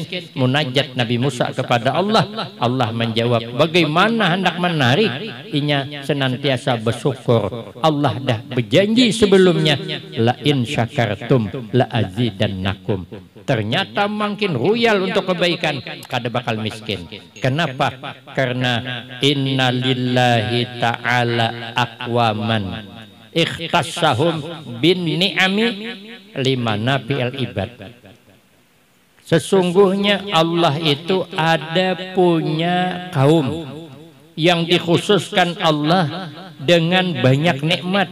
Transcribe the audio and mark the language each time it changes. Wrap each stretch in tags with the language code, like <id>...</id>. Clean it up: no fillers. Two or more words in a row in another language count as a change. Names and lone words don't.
<bjn>Munajat Nabi Musa kepada Allah. Allah menjawab, bagaimana hendak menarik? Inya senantiasa bersyukur. Allah dah berjanji sebelumnya,</bjn> <ar>لئن شكرتم لأزيدنكم.</ar> <bjn>Ternyata makin royal untuk kebaikan, kada bakal miskin. Kenapa? Karena</bjn> <ar>إن لله تعالى أقواما اختصهم بالنعم لمنافع العباد.</ar> <bjn>Sesungguhnya Allah itu ada punya kaum yang dikhususkan Allah dengan banyak nikmat.</bjn>